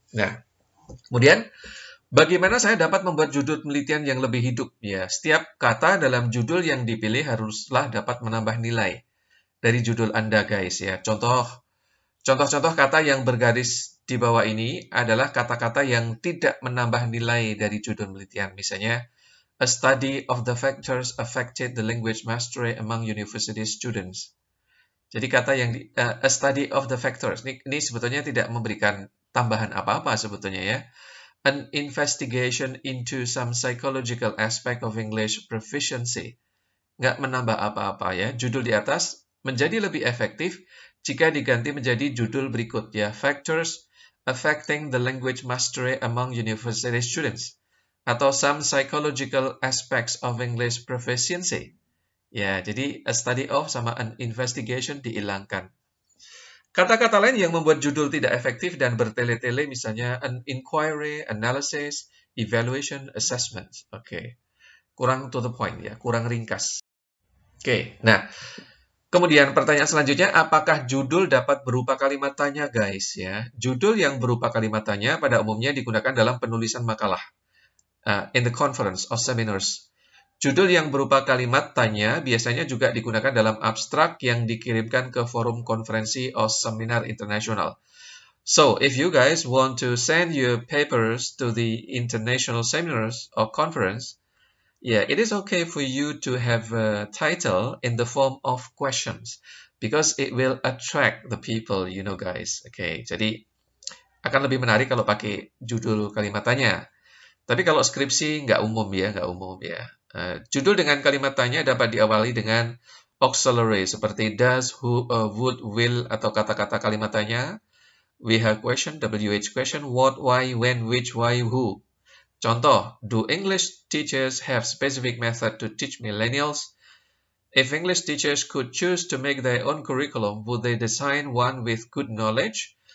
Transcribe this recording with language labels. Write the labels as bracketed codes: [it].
[id] Nah, kemudian bagaimana saya dapat membuat judul penelitian yang lebih hidup? Ya, setiap kata dalam judul yang dipilih haruslah dapat menambah nilai dari judul Anda, guys ya. Contoh-contoh kata yang bergaris di bawah ini adalah kata-kata yang tidak menambah nilai dari judul penelitian. Misalnya, [en] a study of the factors affected the language mastery among university students. [id] Jadi kata yang [en] a study of the factors. [id] Ini sebetulnya tidak memberikan tambahan apa-apa sebetulnya ya. [en] An investigation into some psychological aspect of English proficiency. [id] Nggak menambah apa-apa ya. Judul di atas menjadi lebih efektif jika diganti menjadi judul berikut ya. [en] Factors affecting the language mastery among university students. Atau some psychological aspects of English proficiency. [id] Ya, jadi [en] a study of [id] sama [en] an investigation [id] dihilangkan. Kata-kata lain yang membuat judul tidak efektif dan bertele-tele misalnya an inquiry, analysis, evaluation, assessment. Oke. Kurang [en] to the point [id] ya, kurang ringkas. Oke. Nah, kemudian pertanyaan selanjutnya, apakah judul dapat berupa kalimat tanya, guys ya? Judul yang berupa kalimat tanya pada umumnya digunakan dalam penulisan makalah. [en] In the conference or seminars. [id] Judul yang berupa kalimat tanya biasanya juga digunakan dalam abstrak yang dikirimkan ke forum konferensi atau seminar internasional. [en] So, if you guys want to send your papers to the international seminars or conference, it is okay for you to have a title in the form of questions because it will attract the people, guys. [id] Okay, jadi akan lebih menarik kalau pakai judul kalimat tanya. Tapi kalau skripsi nggak umum ya. Judul dengan kalimat tanya dapat diawali dengan auxiliary seperti does, who, would, will, atau kata-kata kalimat tanya. [en] We have question, WH question, what, why, when, which, why, who. [id] Contoh, [en] do English teachers have specific method to teach millennials? If English teachers could choose to make their own curriculum, would they design one with good knowledge?